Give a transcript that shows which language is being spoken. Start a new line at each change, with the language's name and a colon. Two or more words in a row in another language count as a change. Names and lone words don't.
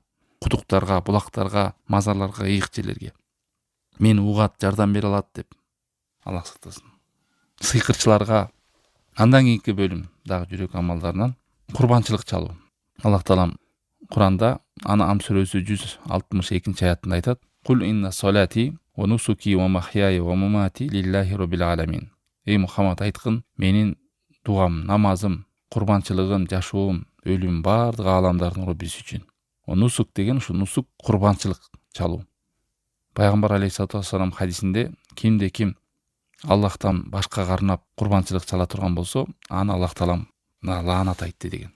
Kyrgyz: Кудуктарга, булактарга, мазарларга, ыйык жерлерге. Мени угат, жардам бере алат деп. Аллах сактасын. Сыйкырчыларга. Андан кийинки бөлүм дагы жүрөк амалдарынан курбанчылык чалуу. Аллах Таалам Куранда Ан'ам сүрөсү 162 аятында айтат:
Arabic: "قل إن صلاتي ونسكي ومحياي ومماتي لله رب العالمين."
Kyrgyz: Эй Мухаммад, айткын, менин дуам, намазым, курбанчылыгым, жашоом, өлүм бардык ааламдардын Роббиси үчүн. Нусук деген ушу нусук курбанчылык чалуу. Пайгамбар
Arabic: عليه الصلاة والسلام
Kyrgyz: хадисинде кимде ким Аллахтан башкага арнап курбанчылык чала турган болсо, аны Аллах Таалам лаанат айтты деген.